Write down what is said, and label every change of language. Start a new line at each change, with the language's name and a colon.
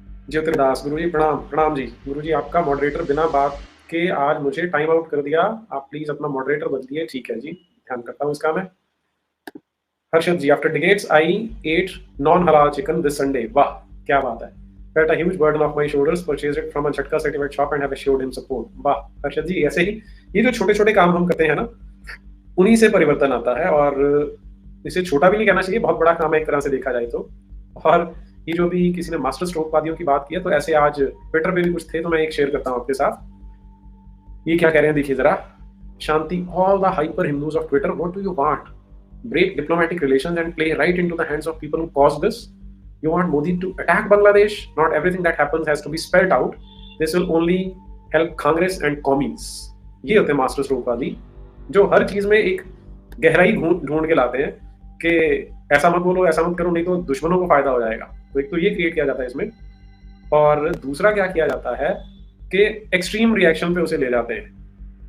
Hindi: ज्योतिर्दास दास, गुरुजी प्रणाम जी। गुरुजी आपका मॉडरेटर बिना बात के आज मुझे टाइम आउट कर दिया, आप प्लीज अपना मॉडरेटर बदलिए। ठीक है जी, ध्यान करता हूँ इसका मैं। हर्षद जी,
English: After digits I ate non halal chicken this Sunday.
Hindi: वाह क्या बात है।
English: Felt a huge burden off my shoulders, purchased it from a jhatka certified shop and have assured him support।
Hindi: वाह हर्षद जी, ऐसे ही ये जो छोटे छोटे काम हम करते हैं ना, उन्हीं से परिवर्तन आता है। और इसे छोटा भी नहीं कहना चाहिए, बहुत बड़ा काम है एक तरह से देखा जाए तो। और ये जो भी किसी ने मास्टर स्ट्रोकवादियों की बात की है, तो ऐसे आज ट्विटर पे भी कुछ थे, तो मैं एक शेयर करता हूँ आपके साथ। ये क्या कह रहे हैं देखिए जरा।
English: शांति, all the hyper Hindus of Twitter, what do you want? Break diplomatic relations and play right into the hands of people who caused this? You want Modi to attack Bangladesh? Not everything that happens has to be spelled out. This will only help Congress and commies.
Hindi: ये होते हैं master स्ट्रोकवादी, जो हर चीज में एक गहराई ढूंढ के लाते हैं कि ऐसा मत बोलो, ऐसा मत करो, नहीं तो दुश्मनों को फायदा हो जाएगा। तो एक तो ये क्रिएट किया जाता है इसमें, और दूसरा क्या किया जाता है कि एक्सट्रीम रिएक्शन पे उसे ले जाते हैं।